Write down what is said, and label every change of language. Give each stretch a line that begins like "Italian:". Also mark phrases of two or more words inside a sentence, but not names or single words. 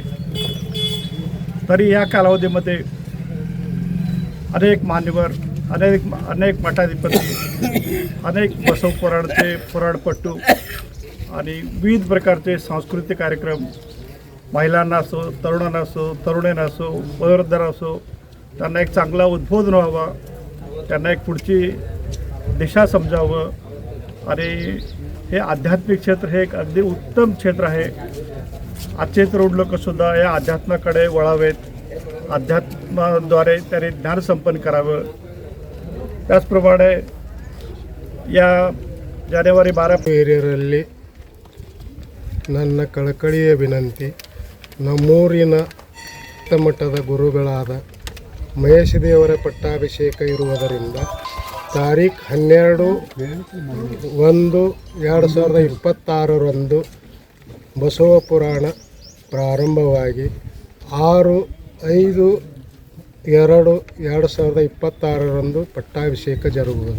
Marathi: तरी या कालावधीमध्ये अनेक मान्यवर, अनेक मठाधिपती, अनेक बसव पुराणचे पुराणपट्टू आणि विविध प्रकारचे सांस्कृतिक कार्यक्रम महिलांना असो, तरुणांना असो, तरुणींना असो, वयोवृद्धांना असो त्यांना एक चांगला उद्बोधन व्हावा, त्यांना एक पुढची दिशा समजावं आणि हे आध्यात्मिक क्षेत्र हे एक अगदी उत्तम क्षेत्र आहे। आजचे तरुण लोकसुद्धा या अध्यात्माकडे वळावेत, अध्यात्माद्वारे त्यांनी ज्ञान संपन्न करावं। त्याचप्रमाणे या जानेवारी 12
Kannada: ಹಿರಿಯರಲ್ಲಿ ನನ್ನ ಕಳಕಳಿಯ ವಿನಂತಿ, ನಮ್ಮೂರಿನ ಮಟ್ಟದ ಗುರುಗಳಾದ ಮಹೇಶ ದೇವರ ಪಟ್ಟಾಭಿಷೇಕ ಇರುವುದರಿಂದ ತಾರೀಖು 12/1/2026 ಬಸವ ಪುರಾಣ ಪ್ರಾರಂಭವಾಗಿ 6/5/2026 ಪಟ್ಟಾಭಿಷೇಕ ಜರುಗುವುದು.